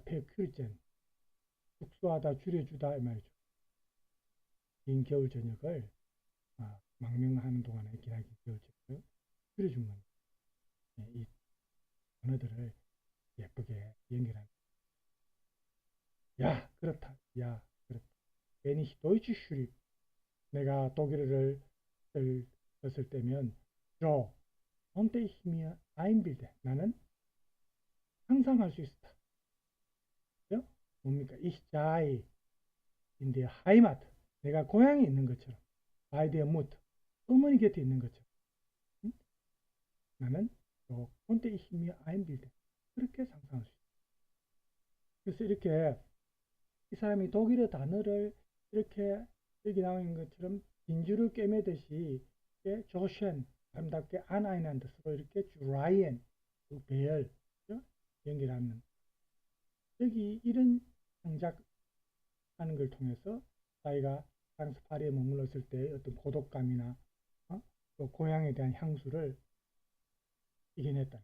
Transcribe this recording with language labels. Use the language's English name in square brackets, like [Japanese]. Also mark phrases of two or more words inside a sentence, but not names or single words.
[Korean] 페어큐르츠 축소하다, 줄여주다 이 말이죠. 긴 겨울 저녁을 망명하는 동안에 기나긴 겨울 저녁을 줄여준 겁니다. 이 단어들을 예쁘게 연결하는. 야, 그렇다. 야, 그렇다. [German] Wenn ich Deutsch schrieb, [Korean] 내가 독일어를 썼을 때면 [German] so konnte ich mir einbilden. [Korean] 나는 상상할 수 있었다. 그죠? 뭡니까? [German] Ich sei in der Heimat. [Korean] 내가 고향에 있는 것처럼. [German] Bei der Mutter. [Korean] 어머니 곁에 있는 것처럼. 응? 나는 [German] so konnte ich mir einbilden. [Korean] 그렇게 상상할 수 있다. 그래서 이렇게 이 사람이 독일어 단어를 이렇게 여기 나와 있는 것처럼 진주를 꿰매듯이 조션, 아름답게 아나이난드 서로 이렇게 라이엔, 배열 연결하는 여기 이런 창작하는 걸 통해서 자기가 프랑스 파리에 머물렀을 때 어떤 고독감이나 또 고향에 대한 향수를 이겨냈다.